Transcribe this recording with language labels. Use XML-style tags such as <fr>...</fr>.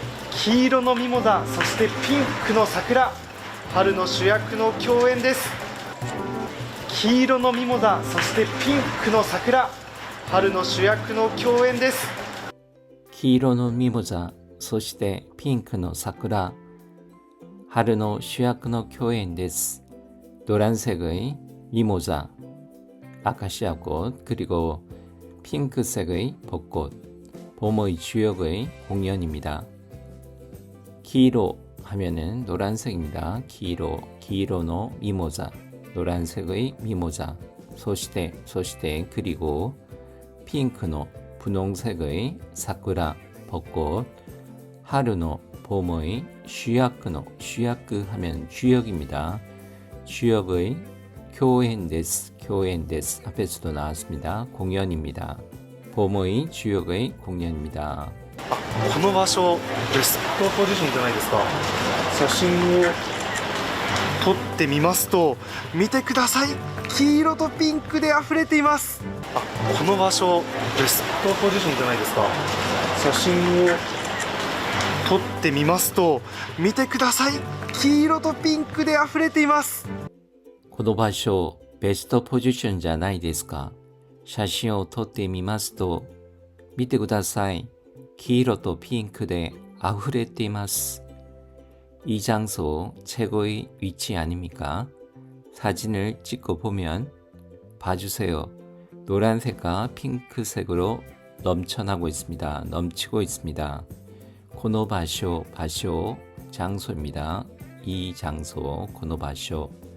<ja>黄色のミモザ、そしてピンクの桜、春の主役の共演です。黄色のミモザ、そしてピンクの桜、春の主役の共演です。黄色のミモザ、そしてピンクの桜、春の主役の共演です.</ja> <ko>노란색의 미모자, 아카시아꽃, 그리고 핑크색의 벚꽃, 봄의 주역의 공연입니다. 기로 하면은 노란색입니다.</ko> <ja>기로노 미모자,</ja> <ko>노란색의 미모자. 소시대 그리고 핑크노 분홍색의 사쿠라 벚꽃. 하루노 봄의 슈야크 하면 주역입니다. 주역의 교엔데스 앞에서도 나왔습니다. 공연입니다. 봄의 주역의 공연입니다.</ko> <ja>この場所ベストポジションじゃないですか。写真を撮ってみますと、見てください、黄色とピンクで溢れています。この場所ベストポジションじゃないですか。写真を撮ってみますと、見てください、黄色とピンクで溢れています。この場所ベストポジションじゃないですか。写真を撮ってみますと、見てください、黄色とピンクで溢れています。</ja> <ko>이 장소 최고의 위치 아닙니까? 사진을 찍고 보면 봐주세요. 노란색과 핑크색으로 넘치고 있습니다. 코노바쇼 장소입니다. 이 장소 코노바쇼.</ko>